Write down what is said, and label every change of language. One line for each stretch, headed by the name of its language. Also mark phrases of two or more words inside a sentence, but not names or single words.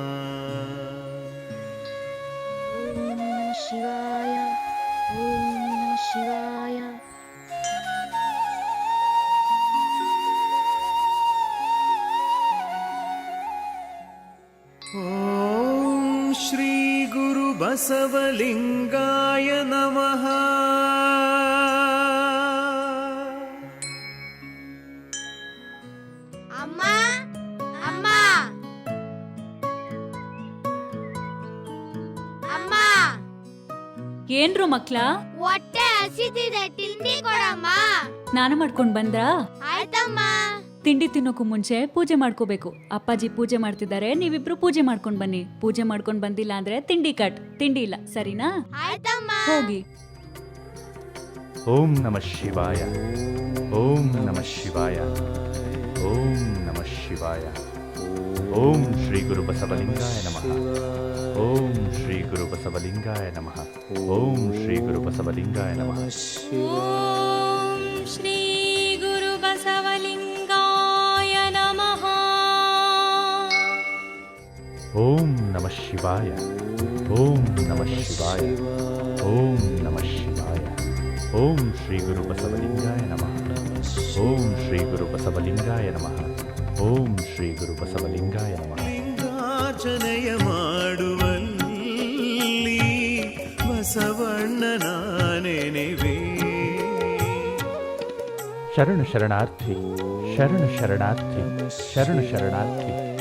Sanskrit: ಶಿವಾಯ ಓಂ ನಮಃ ಶಿವಾಯ. ಓಂ ಶ್ರೀ ಗುರು ಬಸವಲಿಂಗಾಯ ನಮಃ.
Kannada: ಅಮ್ಮ ಅಮ್ಮ ಅಮ್ಮ, ಏನ್ರು ಮಕ್ಳ, ಹೊಟ್ಟೆ ಹಸಿತಿದೆ, ತಿಂಡಿ ಕೊಡಮ್ಮ. ಸ್ನಾನ ಮಾಡ್ಕೊಂಡ್ ಬಂದ್ರಾ? ಆಯ್ತಮ್ಮ. ತಿಂಡಿ ತಿನ್ನೋಕು ಮುಂಚೆ ಪೂಜೆ ಮಾಡ್ಕೋಬೇಕು. ಅಪ್ಪಾಜಿ ಪೂಜೆ ಮಾಡ್ತಿದ್ದಾರೆ, ನೀವಿಬ್ರು ಪೂಜೆ ಮಾಡ್ಕೊಂಡ್ ಬನ್ನಿ. ಪೂಜೆ ಮಾಡ್ಕೊಂಡ್ ಬಂದಿಲ್ಲ ಅಂದ್ರೆ ತಿಂಡಿ ಕಟ್. ತಿಂಡಿ ಇಲ್ಲ, ಸರಿನಾ? ಆಯ್ತಮ್ಮ. ಹೋಗಿ.
Sanskrit: ಓಂ ನಮಃ ಶಿವಾಯ. ಓಂ ನಮಃ ಶಿವಾಯ. ಓಂ ನಮಃ ಶಿವಾಯ. ಓಂ ಶ್ರೀ ಗುರು ಬಸವಲಿಂಗಾಯ ನಮಃ. ಓಂ ಶ್ರೀ ಗುರು ಬಸವಲಿಂಗಾಯ ನಮಃ. ಓಂ ಶ್ರೀ ಗುರು ಬಸವಲಿಂಗಾಯ ನಮಃ. ಓಂ ಶ್ರೀ ಗುರು ಬಸವಲಿಂಗಾಯ ನಮಃ. ಓಂ ನಮಃ ಶಿವಾಯ. ಓಂ ನಮಃ ಶಿವಾಯ. ಓಂ ನಮಃ ಶಿವಾಯ. ಓಂ ಶ್ರೀ ಗುರು ಬಸವಲಿಂಗಾಯ ನಮಃ. ಓಂ ಶ್ರೀ ಗುರು ಬಸವಲಿಂಗಾಯ ನಮಃ. ಓಂ ಶ್ರೀ ಗುರು ಬಸವಲಿಂಗಾಯ ನಮಃ.
Kannada: ಲಿಂಗಾರ್ಚನೆಯ ಮಾಡುವಲ್ಲಿ ಬಸವಣ್ಣನ ನೆನೆವೆ. ಶರಣು ಶರಣಾರ್ಥಿ, ಶರಣು ಶರಣಾರ್ಥಿ, ಶರಣು ಶರಣಾರ್ಥಿ.